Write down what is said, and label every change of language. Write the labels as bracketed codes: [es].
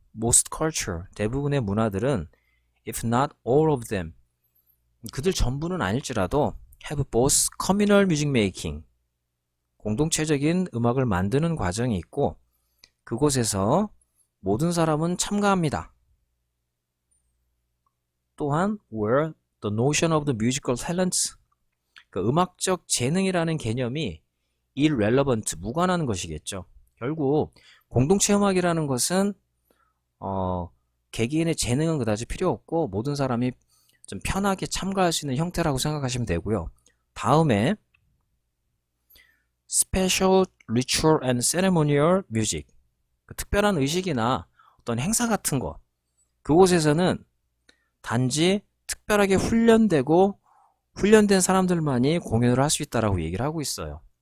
[en] Most culture, [ko] 대부분의 문화들은 [en] if not all of them, [ko] 그들 전부는 아닐지라도 [en] have both communal music making, [ko] 공동체적인 음악을 만드는 과정이 있고 그곳에서 모든 사람은 참가합니다. 또한 [en] where the notion of the musical talents, [ko] 그 음악적 재능이라는 개념이 [en] irrelevant, [ko] 무관한 것이겠죠. 결국 공동체 음악이라는 것은 개개인의 재능은 그다지 필요 없고 모든 사람이 좀 편하게 참가할 수 있는 형태라고 생각하시면 되고요. 다음에 [en] special ritual and ceremonial music, [ko] 그 특별한 의식이나 어떤 행사 같은 것, 그곳에서는 단지 특별하게 훈련된 사람들만이 공연을 할 수 있다라고 얘기를 하고 있어요.